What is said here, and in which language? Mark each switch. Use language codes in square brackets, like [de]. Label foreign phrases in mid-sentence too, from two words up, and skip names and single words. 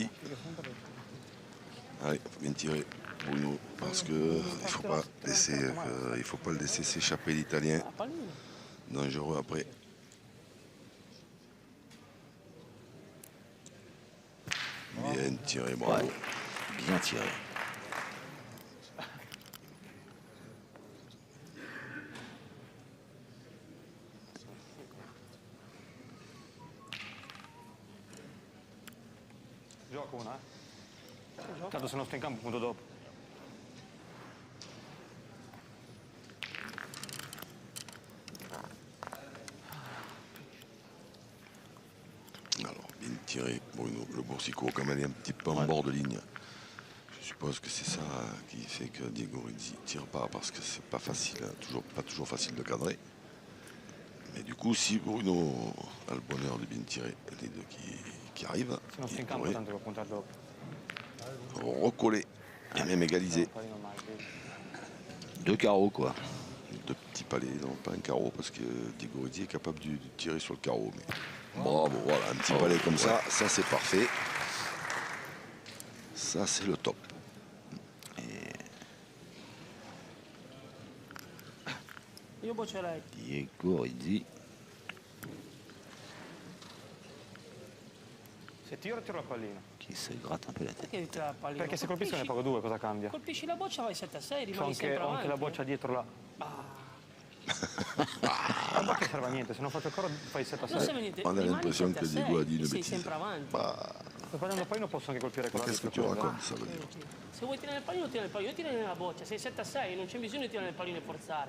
[fr] Allez, faut bien tirer Bruno, parce que il faut pas le laisser s'échapper l'Italien. [it] Ah, pallino. [fr] Dangereux après. Bien tiré, bravo. Ouais, bien tiré. [it] Gioco una, Tanto se non sto in campo punto dopo. [fr] Alors, bien tiré Bruno Le Boursico, comme elle est un petit peu en bord de ligne. Je suppose que c'est ça qui fait que Diego Rizzi ne tire pas, parce que c'est pas facile, pas toujours facile de cadrer. Mais du coup, si Bruno a le bonheur de bien tirer les deux qui arrivent, [it] Se non sto [fr] il [it] in campo [fr] pourrait [it] tanto devo puntare dopo. [fr] recoller et même égaliser. [it] Pallino male, vedi. [fr] 2 carreaux, quoi. Deux petits palets, non pas un carreau, parce que Diego Rizzi est capable de tirer sur le carreau. Mais bravo, voilà, un petit palais comme ça c'est parfait. Ça c'est le top. [it] Io boccerei. [fr] Diego Rizzi. [it] Se tiro la pallina. [fr] Qui se gratte un peu la tête. [it] Perché tira la pallina? Perché se colpisco ne pago 2, cosa cambia? Colpisci la boccia, vai 7 a 6, C'ho rimani anche, sempre ho avanti. anche la boccia dietro là. La boccia serve a niente, se non faccio ancora fai 7 a Non 6. serve niente. [fr] On a [it] rimani [fr] l'impression [it] 7 a [fr] que Diego a [it] 6 [fr] dit une [it] e sei [fr] bêtise. [it] sempre avanti. [fr] Bah, [it] Preparando il pallino posso anche colpire con Ma [fr] qu'est-ce que tu racontes, ça veut dire? [it] Se vuoi tirare il pallino, tira il pallino. Io tiro nella boccia, sei 7-6, non c'è bisogno di tirare il pallino e forzare.